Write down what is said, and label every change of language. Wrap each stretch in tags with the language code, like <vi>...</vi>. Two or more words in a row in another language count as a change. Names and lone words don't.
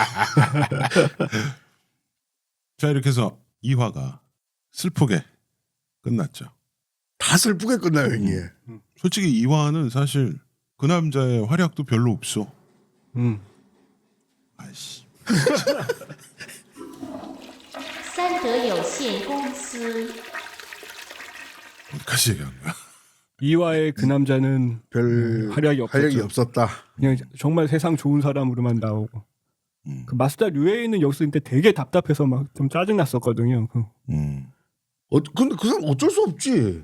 <ko>자 이렇게 해서 2화가 슬프게 끝났죠. 다 슬프게 끝나요 형님. 솔직히 2화는 사실 그 남자의 활약도 별로 없어. 아이씨.</ko> <zh>三德有限公司</zh> <ko>어디까지 얘기한 거야? 2화의 그 남자는 별 활약이 없었죠. 없었다. 그냥 정말 세상 좋은 사람으로만 나오고. 그 마스다 류에이는 여기서 근데 되게 답답해서 막 좀 짜증 났었거든요. 근데 그 사람 어쩔 수 없지.</ko>